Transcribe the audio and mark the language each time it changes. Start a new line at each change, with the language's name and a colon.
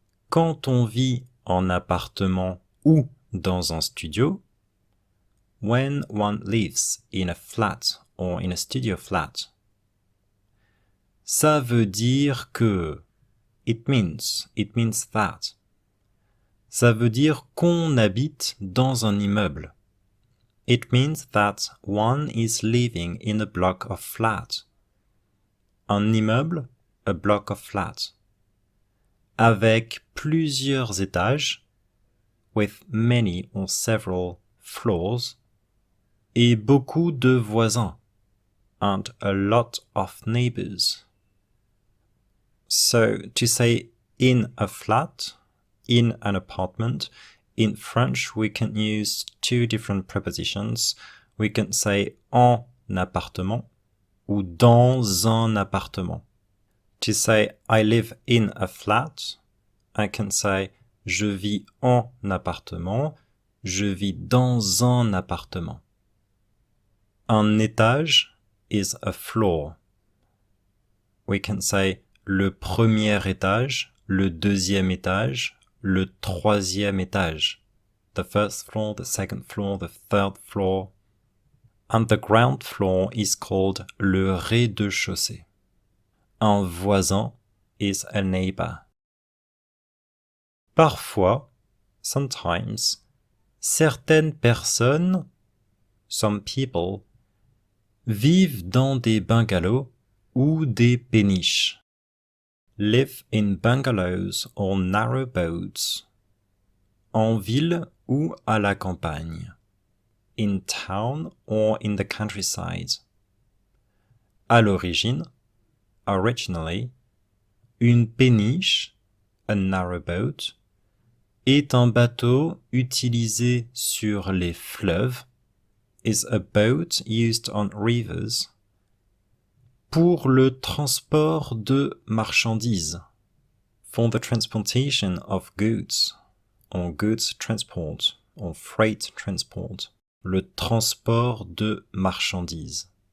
French: Quand on vit en appartement ou dans un studio,
English: when one lives in a flat or in a studio flat,
French: ça veut dire que,
English: it means that.
French: Ça veut dire qu'on habite dans un immeuble.
English: It means that one is living in a block of flats.
French: Un immeuble,
English: a block of flats.
French: Avec plusieurs étages,
English: with many or several floors,
French: et beaucoup de voisins,
English: and a lot of neighbors. So, to say in a flat, in an apartment, in French we can use two different prepositions. We can say
French: en appartement ou dans un appartement.
English: To say I live in a flat, I can say
French: je vis en appartement, je vis dans un appartement.
English: Un étage is a floor. We can say
French: le premier étage, le deuxième étage, le troisième étage.
English: The first floor, the second floor, the third floor. And the ground floor is called le rez-de-chaussée. Un voisin is a neighbor.
French: Parfois,
English: sometimes,
French: certaines personnes,
English: some people,
French: vivent dans des bungalows ou des péniches.
English: Live in bungalows or narrow boats.
French: En ville ou à la campagne.
English: In town or in the countryside.
French: À l'origine,
English: originally,
French: une péniche,
English: a narrow boat,
French: est un bateau utilisé sur les fleuves,
English: is a boat used on rivers,
French: pour le transport de marchandises,
English: for the transportation of goods, or goods transport, or freight transport,
French: le transport de marchandises.